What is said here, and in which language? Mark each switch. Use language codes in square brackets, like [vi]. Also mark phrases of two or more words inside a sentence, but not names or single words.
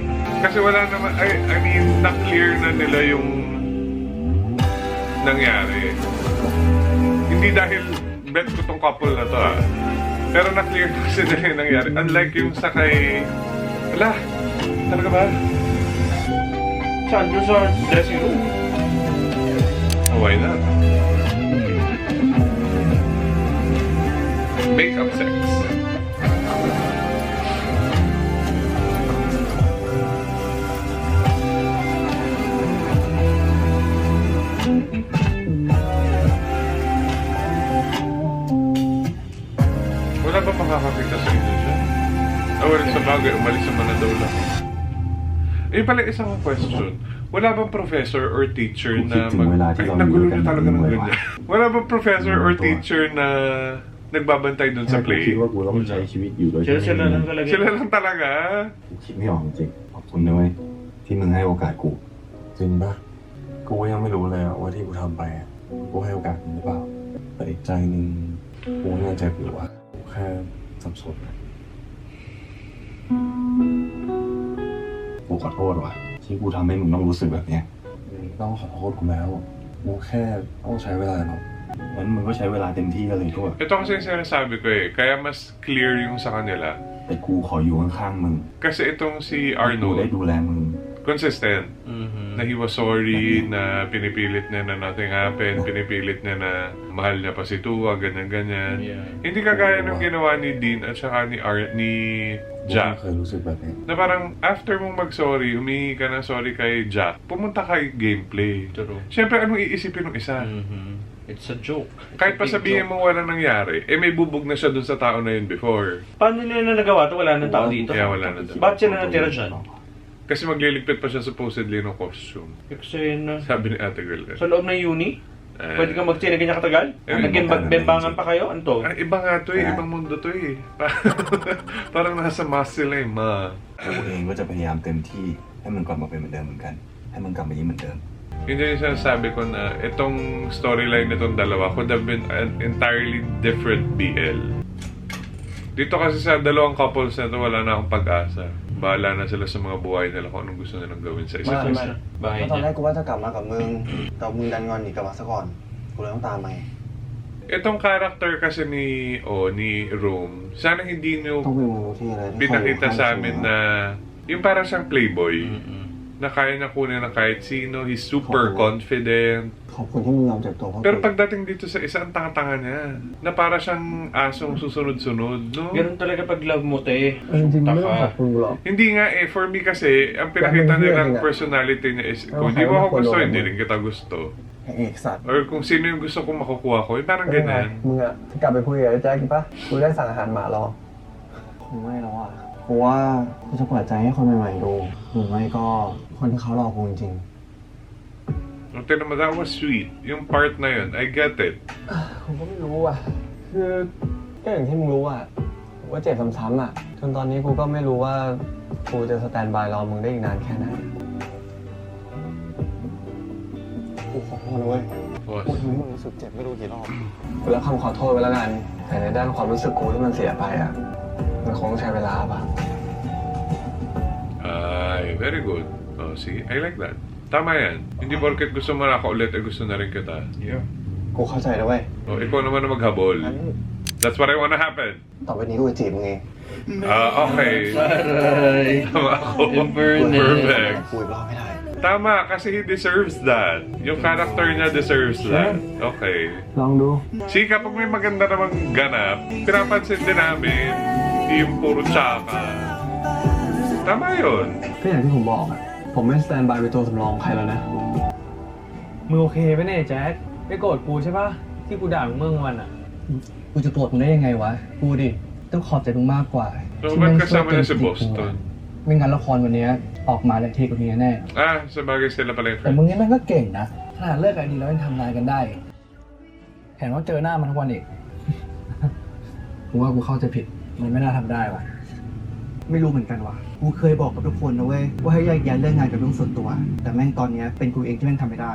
[tl] Kasi wala naman, [en] I mean, [tl] na-clear na nila yung nangyari. Hindi dahil bet ko tong couple na to pero na-clear na kasi nila yung nangyari. Unlike yung sa kay... Wala, talaga ba? Saan? Doon sa dressing room? [en] Oh, why not? Makeup sex. [tl] Wala ba makakakita sa inyo siya? Wala sa bagay, umalis naman na daw lang. Eh pala isang question. Wala bang professor or teacher na nagulo niyo talaga ng ganyan. Wala bang professor or teacher na nagbabantay dun sa play? [th] คิดว่ากูต้องใช้ชีวิตอยู่โดยที่ [tl] Sila lang talaga. Sila lang talaga. [th] กูคิดไม่ออกจริงขอบคุณนะเว้ยที่มึงให้โอกาสกูจริงปะกูยังไม่รู้เลยว่าที่กูทำไปกูให้โอกาสมึงหรือเปล่าแต่อีกใจนึงกูไม่แน่ใจกูว่ากูแค่สับสนกูขอโทษว่ะที่กูทำให้มึงต้องรู้สึกแบบเนี้ยต้องขอโทษกูแล้วกูแค่ต้องใช้เวลาหน่อยงั้นมึงก็ใช้เวลาเต็มที่กันเลยทั่ว [tl] Ito kasi yung sinasabi ko kaya mas clear yung sa kanila. [th] แต่กูขออยู่ข้างๆมึง [tl] Kasi itong si [th] กูได้ [tl] Arnold, [th] ดูแลมึง [en] consistent. Na he was sorry, [tl] na pinipilit niya na [en] nothing happened, [tl] pinipilit niya na mahal niya pa si Tua, ganyan-ganyan. [en] Yeah. [tl] Hindi kagaya ng ginawa ni Dean at saka ni Jack. [th] เคยรู้สึกแบบนี้ [tl] Na parang after mong mag-sorry, humingi ka ng sorry kay Jack, pumunta kay gameplay. [en] True. [tl] Siyempre, anong iisipin ng isa? [en] It's a joke. It's [tl] Kahit [en] a [tl] pa [en] big [tl] sabihin [en] joke. [tl] mo walang nangyari, may bubog na siya dun sa tao na yun before. Paano nila na nagawa to? Wala nang tao dito. Kaya wala na doon. Bakit siya na natira dyan? Kasi magliligpit pa siya supposedly ng costume. Kasi na... Sabi ni ate girl. Sa loob ng uni? Pwede kang magtsina ganyan katagal? Naging-bembangan pa kayo? Ano to? Ay, iba nga to eh. Ibang mundo to eh. Parang nasa mask sila eh, ma. [th] กูเองก็จะพยายามเต็มที่ให้มันกลับมาเป็นเหมือนเดิมเหมือนกัน ให้มันกลับมายิ้มเหมือนเดิม [tl] Yun yung sinasabi ko na itong storyline nitong dalawa [en] could have been an entirely different BL. [tl] Dito kasi sa dalawang couples na to, wala na akong pag-asa. Bahala na sila sa mga buhay nila kung anong gusto nilang gawin sa isa't Mama, isa. Bahay [th] ตอนแร [tl] niya. [th] กกูว่าจะกลับมากับมึงแต่มึงดันงอนหนีกลับมาซะก่อน กูเลยต้องตามมา [tl] Itong character kasi ni Rome, sana hindi nyo [th] ต้องไปมูที่อะไรที่ [tl] pinakita [th] เขา [tl] sa amin na yung parang siyang playboy. Mm-mm. Na kaya na kunin ng kahit sino, [en] he's super confident. [th] ขอบคุณที่มึงยอมเจ็บตัวเพราะ [tl] Pero pagdating dito sa isa, ang tanga-tanga niya. Na para siyang asong susunod-sunod, no? Ganun talaga pag love mo, te. [th] จริงๆไม่ต้องขอบ [tl] Taka. [th] คุณกูหรอก [tl] Hindi nga eh, [en] for me [tl] kasi, ang pinakita nilang personality niya is, kung di mo ako gusto, hindi rin kita gusto. [th] ไอ้เอกสัตว์ [tl] Or kung sino yung gusto kong makukuha ko, parang [th] เป็นไง [tl] ganun. [th] มึงอะกลับไปคุยกับไอ้แจ๊คกี่ปะกูได้สั่งอาหารหมารอคงไม่แล้วอะกูว่ากูจะเปิดใจให้คนใหม่ๆดูหรือไม่ก็คนที่เขารอกูจริง [tl] Ang tinan mo, [en] that was sweet. [tl] Yung part na yun, [en] I get it. [th] ๆผมก็ไม่รู้อะคือก็อย่างที่มึงรู้อะว่าเจ็บซ้ำๆอะจนตอนนี้กูก็ไม่รู้ว่ากูจะสแตนบายรอมึงได้อีกนานแค่ไหนกูขอโทษนะเว้ย กูทำให้มึงรู้สึกเจ็บไม่รู้กี่รอบกูรับคำขอโทษไปแล้วกัน แต่ในด้านความรู้สึกกูที่มันเสียไปอ่ะ มันคงต้องใช้เวลาป่ะ [tl] Ay, [en] very good. Oh, see, I like that. [tl] Tama yan. Hindi porket gusto mo na ako ulit, eh gusto na rin kita. [en] Yeah. [th] กูเข้าใจแล้วเว้ย [tl] Oh, ikaw naman na maghabol. [th] งั้น [en] That's what I wanna happen. [th] ต่อไปนี้กูจะจีบมึงเอง [en] Okay. [tl] Aray. Tama ako. Inverness. [en] Perfect. [th] กูอีกรอบไม่ได้ [tl] Tama, kasi [en] he deserves that. [tl] Yung character niya [en] deserves that. Okay. [th] ลองดู [en] See, [tl] kapag may maganda namang ganap, pinapansin din namin, hindi yung puro tsaka. Tama yun. [th] ก็อย่างที่ผมบอกอ่ะ ผมไม่สแตนบายเป็นตัวสำรองของใครแล้วนะ มึงโอเคไหมเนี่ยแจ็คไม่โกรธกูใช่ปะที่กูด่ามึงเมื่อวันอ่ะ กูจะโกรธมึงได้ยังไงวะ กูดิ ต้องขอบใจมึงมากกว่า [en] So, [th] ที่ [tl] ba't [th] แม่ง [tl] kasama niya si [th] ช่วยเตือนสติกู [tl] Boston? [th] ไม่งั้นละครวันนี้ออกมาเละเทะกว่านี้แน่ [tl] Ah, sabagay sila pala yung [th] แต่มึงนี่แม่งก็เก่งนะขนาดเลิกกันดีแล้วยังทำงานกันได้เห็นว่าเจอหน้ามันทุกวันอีก กูว่ากูเข้าใจผิด มันไม่น่าทำได้ว่ะ ไม่รู้เหมือนกันว่ะ กูเคยบอกกับทุกคนนะเว้ย ว่าให้แยกแยะเรื่องงานกับเรื่องส่วนตัว แต่แม่งตอนเนี้ยเป็นกูเองที่แม่งทำไม่ได้